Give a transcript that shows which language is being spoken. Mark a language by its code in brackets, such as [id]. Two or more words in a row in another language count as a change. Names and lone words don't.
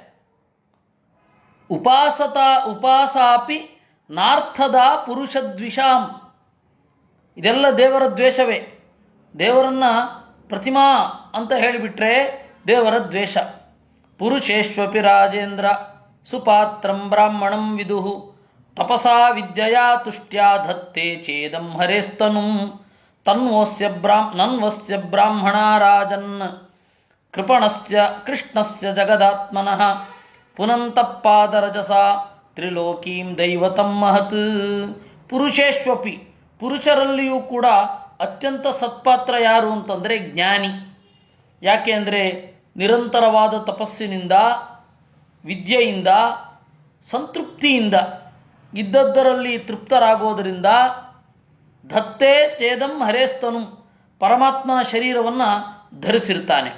[sa] ಉಪಾಸಾಪಿ ನಾರ್ಥದ ಪುರುಷದ್ವಿಷಾಂ. [kn] ಇದೆಲ್ಲ ದೇವರ ದ್ವೇಷವೇ. ದೇವರನ್ನು ಪ್ರತಿಮಾ ಅಂತ ಹೇಳಿಬಿಟ್ರೆ ದೇವರ ದ್ವೇಷ. [sa] ಪುರುಷೇಶ್ವಪಿ ರಾಜೇಂದ್ರ ಸುಪಾತ್ರಂ ಬ್ರಾಹ್ಮಣಂ ವಿದುಹು ತಪಸಾ ವಿದ್ಯೆಯಾ ತುಷ್ಟ್ಯಾ ಧತ್ತೆ ಚೇದಂ ಹರೇಸ್ತನುಂ ನನ್ವಸ್ಯ ಬ್ರಾಹ್ಮಣ ರಾಜನ್ ಕೃಪಣಸ್ಯ ಕೃಷ್ಣಸ್ಯ ಜಗದಾತ್ಮನಃ ಪುನಂತಪಾದರಜಸ ತ್ರಿಲೋಕೀಂ ದೈವತಂ ಮಹತ್. [kn] ಪುರುಷೇಶ್ವಪಿ, ಪುರುಷರಲ್ಲಿಯೂ ಕೂಡ ಅತ್ಯಂತ ಸತ್ಪಾತ್ರ ಯಾರು ಅಂತಂದರೆ ಜ್ಞಾನಿ. ಯಾಕೆ ಅಂದರೆ ನಿರಂತರವಾದ ತಪಸ್ಸಿನಿಂದ, ವಿದ್ಯೆಯಿಂದ, ಸಂತೃಪ್ತಿಯಿಂದ, ಇದ್ದದ್ದರಲ್ಲಿ ತೃಪ್ತರಾಗೋದರಿಂದ [sa] ಧತ್ತೇ ಚೇದಂ ಹರೇಸ್ತನು, [kn] ಪರಮಾತ್ಮನ ಶರೀರವನ್ನು ಧರಿಸಿರ್ತಾನೆ.